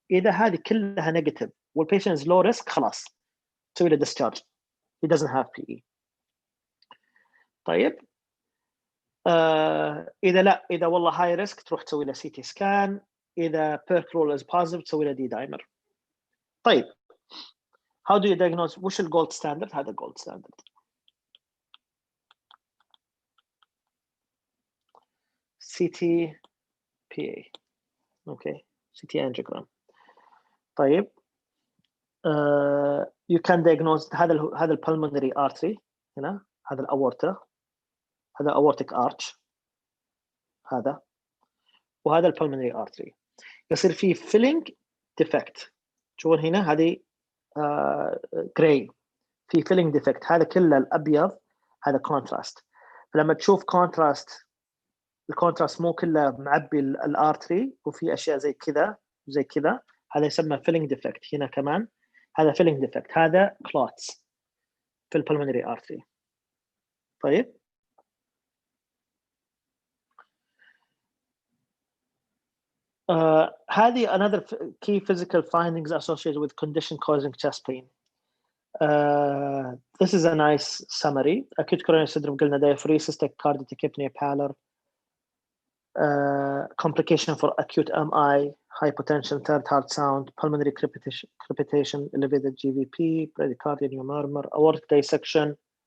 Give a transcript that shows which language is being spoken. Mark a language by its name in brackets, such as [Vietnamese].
[Arabic] إذا هذه كلها negative والpatient is low risk خلاص تسوي له discharge. [English] He doesn't have PE. [Arabic] طيب إذا لا، إذا والله high risk تروح تسوي له CT scan. [English] إذا PERC rule is positive [Arabic] تسوي له [English] D dimer. [Arabic] طيب [English] how do you diagnose؟ [Arabic] وش الجولد ستاندرد؟ هذا الجولد ستاندرد. [English] CT PA، okay, CT angiogram. [Arabic] طيب [English] you can diagnose [Arabic] هذا البلمونري artery هنا، هذا الأورتا، هذا aortic arch هذا، وهذا البلمونري artery. يصير فيه filling defect. تشوفون هنا هذه جراي في filling defect. هذا كله الأبيض هذا contrast. فلما تشوف contrast، الكونتراست مو كله معبي الارتري وفي اشياء زي كذا زي كذا، هذا يسمى فيلينج ديفكت. هنا كمان هذا فيلينج ديفكت، هذا كلوتس في البلمونري ارتري. [English] طيب هذه another key physical findings associated with condition causing chest pain. This is a nice summary. Acute coronary syndrome قلنا diaphoresis, tachycardia, tachypnea, pallor, complication for acute MI, hypotension, third heart sound, pulmonary crepitation, elevated GVP, bradycardia, new murmur, aortic dissection.